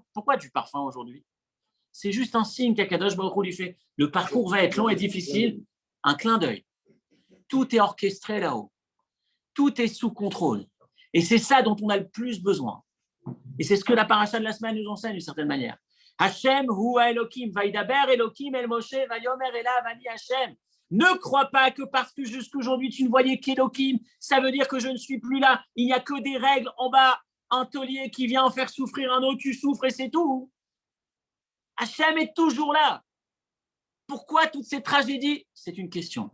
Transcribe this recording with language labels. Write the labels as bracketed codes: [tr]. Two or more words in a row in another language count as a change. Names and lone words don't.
[fr] Pourquoi du parfum aujourd'hui? C'est juste un signe qu'Akadosh Baruch Hu lui fait. Le parcours va être long et difficile. Un clin d'œil. Tout est orchestré là-haut. Tout est sous contrôle. Et c'est ça dont on a le plus besoin. Et c'est ce que la paracha de la semaine nous enseigne d'une certaine manière. [he] השם הוא אלוהים וידבר אלוהים אל משה ויאמר אליו אני השם. [fr] Ne crois pas que parce que jusqu'aujourd'hui tu ne voyais qu'Elohim, ça veut dire que je ne suis plus là. Il n'y a que des règles en bas, un taulier qui vient faire souffrir un autre, tu souffres et c'est tout. Hachem est toujours là. Pourquoi toutes ces tragédies? C'est une question.